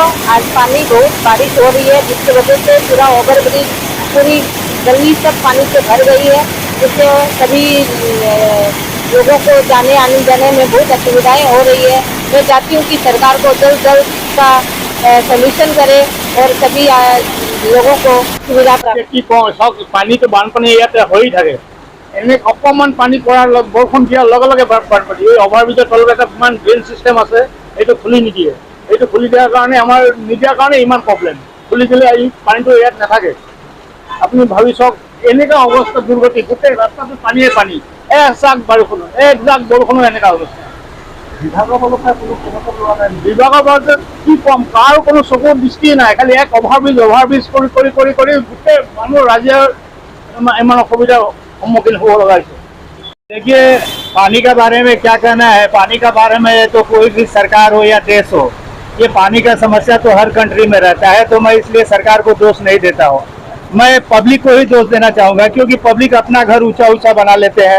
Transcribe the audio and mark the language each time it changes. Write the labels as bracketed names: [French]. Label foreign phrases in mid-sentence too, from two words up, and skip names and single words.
[Hindi] आज पानी बहुत बारिश हो रही है, जिसकी वजह से पूरा ओवर ब्रिज, पूरी गली सब पानी से भर गई है, जिससे सभी लोगों को जाने आने जाने में बहुत असुविधाएं हो रही है। मैं चाहती हूँ कि सरकार को जल्द जल्द का सोल्यूशन करे और सभी लोगों को सुविधा प्राप्त। [Assamese] পানী তো বানপানী ইয়াতে হৈ থাকে। এনে অকণমান পানী পৰাৰ বৰষুণ দিয়াৰ লগে লগে বানপানী। এই অভাৰব্ৰিজৰ তলত এটা কিমান ড্ৰেইন চিষ্টেম আছে, এইটো খুলি নিদিয়ে। এইটো খুলি দিয়াৰ কাৰণে আমাৰ নিদিয়াৰ কাৰণে ইমান প্ৰব্লেম। খুলি দিলে এই পানীটো ইয়াত নাথাকে। আপুনি ভাবি চাওক, এনেকুৱা অৱস্থা দুৰ্গতি, গোটেই ৰাস্তাটো পানীয়ে পানী। একজাক বৰষুণো এনেকুৱা অৱস্থা। বিভাগৰ ফালৰ পৰা কোনো পদক্ষেপ লোৱা নাই। বিভাগৰ পৰা কি কম, কাৰো কোনো চকুৰ দৃষ্টি নাই। খালি এক অভাৰব্ৰিজ কৰি কৰি কৰি কৰি গোটেই মানুহ ৰাইজৰ इमान [Hindi] असुविधा सम्मुखीन हो लगा है। देखिए, पानी के बारे में क्या कहना है। पानी के बारे में तो कोई भी सरकार हो या देश हो, ये पानी का समस्या तो हर कंट्री में रहता है। तो मैं इसलिए सरकार को दोष नहीं देता हूँ, मैं पब्लिक को ही दोष देना चाहूँगा, क्योंकि पब्लिक अपना घर ऊंचा ऊंचा बना लेते हैं।